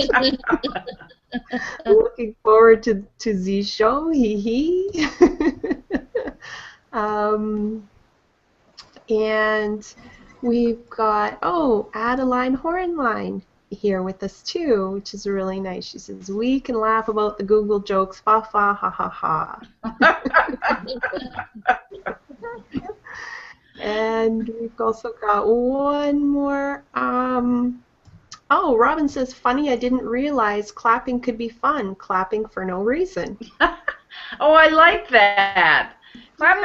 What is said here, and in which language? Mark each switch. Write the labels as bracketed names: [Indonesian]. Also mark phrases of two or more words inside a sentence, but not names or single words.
[English] Looking forward to the show, hee hee. And we've got, Adeline Horenline here with us too, which is really nice. She says, we can laugh about the Google jokes, fa fa ha ha ha. And we've also got one more. Robin says, funny, I didn't realize clapping could be fun. Clapping for no reason. Oh, I like that. Clapping